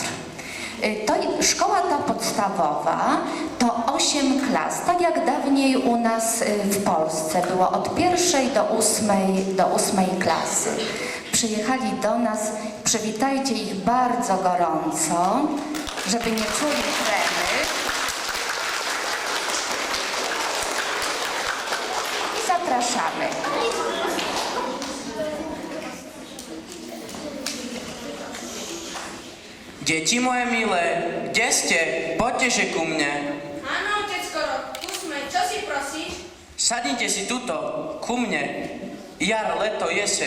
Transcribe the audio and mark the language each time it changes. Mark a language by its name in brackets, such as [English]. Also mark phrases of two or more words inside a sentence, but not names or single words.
[Polish] Szkoła ta podstawowa to 8 klas, tak jak dawniej u nas w Polsce było od 1. do 8 klasy. Przyjechali do nas, przywitajcie ich bardzo gorąco, żeby nie czuli tremy. I zapraszamy. [Slovak] Deti moje milé, kde ste? Poďte že ku mne. Áno, otecko, tu sme. Čo si prosíš? Sadnite si tuto, ku mne. Jar, leto, jeseň.